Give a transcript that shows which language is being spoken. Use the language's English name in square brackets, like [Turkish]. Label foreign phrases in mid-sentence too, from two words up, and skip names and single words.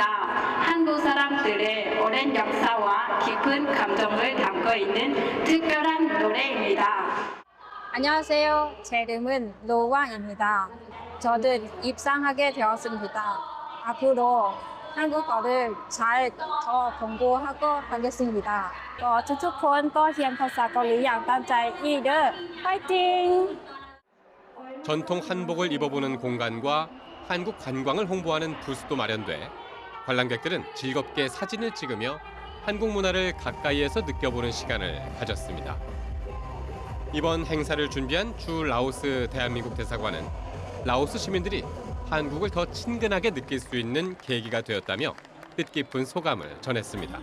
[Korean] 한국 사람들의 오랜 역사와 깊은 감정을 담고 있는 특별한 노래입니다. 안녕하세요. 제 이름은 로왕입니다. 저는 입상하게 되었습니다. 앞으로 한국어를 잘 더 공부하고 하겠습니다. [Lao] ທຸກຄົນກໍຮຽນພາສາເກົາຫຼີຢ່າງຕັ້ງໃຈອີກເດີ້ 파이팅! [Korean] 전통 한복을 입어보는 공간과 한국 관광을 홍보하는 부스도 마련돼 관람객들은 즐겁게 사진을 찍으며 한국 문화를 가까이에서 느껴보는 시간을 가졌습니다. 이번 행사를 준비한 주 라오스 대한민국 대사관은 라오스 시민들이 한국을 더 친근하게 느낄 수 있는 계기가 되었다며 뜻깊은 소감을 전했습니다.